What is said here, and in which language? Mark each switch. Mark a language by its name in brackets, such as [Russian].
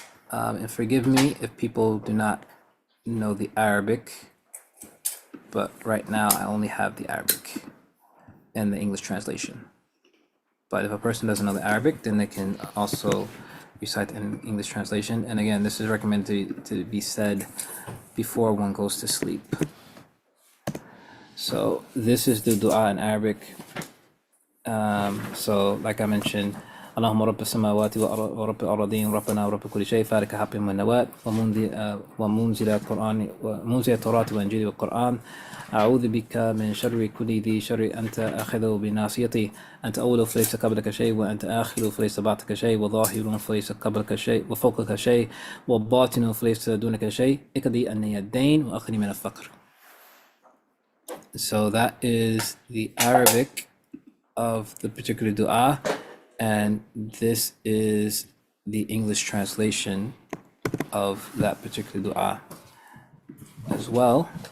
[English] And forgive me if people do not know the Arabic, but right now I only have the Arabic and the English translation. But if a person doesn't know the Arabic, then they can also recite an English translation. And again, this is recommended to be said before one goes to sleep. So this is the dua in Arabic. So like I mentioned, [Arabic] اللهم رب السماوات ورب الأرضين ربنا ورب كل شيء فارق حب والنوى ومنزل القرآن ومنزل التوراة والإنجيل والقرآن أعوذ بك من شر كل ذي شر أنت آخذ بناصيتي أنت أول فليس قبلك شيء وأنت آخر فليس بعدك شيء وظاهر فليس قبلك شيء وفوقك شيء وباطن فليس دونك شيء اقضي أني الدين وأخني من الفقر. [English] So that is the Arabic of the particular dua. And this is the English translation of that particular dua as well.